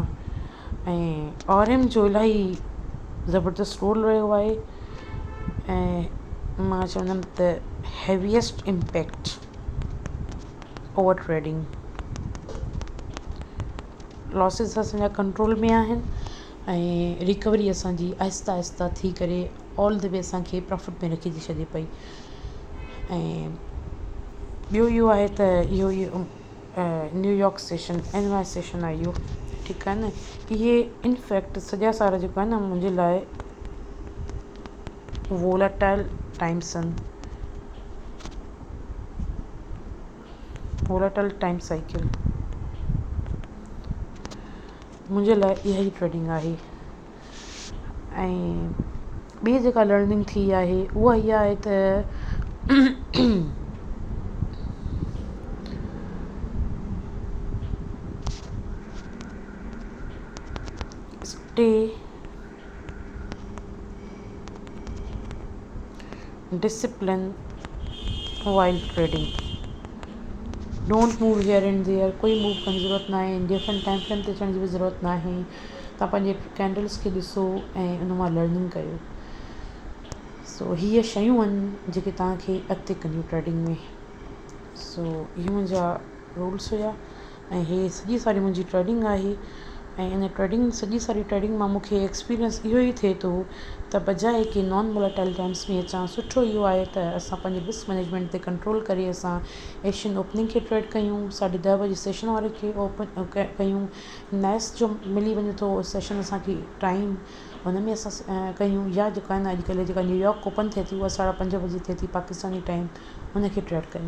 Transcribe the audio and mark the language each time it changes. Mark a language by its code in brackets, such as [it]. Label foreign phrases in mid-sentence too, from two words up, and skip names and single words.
[sd] ऐं RM जो इलाही ज़बरदस्त रोल रहियो आहे, ऐं मां चवंदमि त [en] heaviest impact over trading. [sd] लॉसिस असांजा कंट्रोल में आहिनि, ऐं रिकवरी असांजी आहिस्ता थी करे [en] all the way [sd] असांखे प्रॉफिट में रखी थी छॾे पई। ऐं ॿियो इहो आहे त इहो न्यूयॉर्क सेशन NY सेशन आहे इहो, ठीकु आहे न। इहे इनफैक्ट सॼा सारा जेको आहे न मुंहिंजे लाइ [en] volatile time cycle [sd] मुंहिंजे लाइ इहा ई ट्रेडिंग आहे। ऐं ॿी जेका लर्निंग थी आहे उहा इहा आहे त [en] stay discipline while trading. don't move here and there, [sd] कोई मूव करण जी ज़रूरत न आहे, [en] different time frame [sd] ते अचण जी बि ज़रूरत न आहे। तव्हां पंहिंजे कैंडल्स खे ॾिसो ऐं उन मां लर्निंग कयो। सो हीअ शयूं आहिनि जेके तव्हांखे अॻिते कंदियूं ट्रेडिंग में। सो इहे मुंहिंजा रूल्स हुया ऐं हे सॼी सारी मुंहिंजी ट्रेडिंग आहे। ऐं इन ट्रेडिंग सॼी सारी ट्रेडिंग मां मूंखे एक्सपीरियंस इहो ई थिए थो त बजाए कि [en] non volatile times [sd] में अचां, सुठो इहो आहे त असां पंहिंजे [en] risk management [sd] ते कंट्रोल करे असां [en] Asian opening [sd] खे ट्रेड कयूं, 10:30 बजे सेशन वारे खे ओपन कयूं, नैस जो मिली वञे थो सेशन असांखे टाइम हुन में असां कयूं, या जेको आहे न अॼुकल्ह जेका न्यूयॉर्क ओपन थिए थी उहा 5:30 बजे थिए थी पाकिस्तानी टाइम, हुनखे ट्रेड कयूं।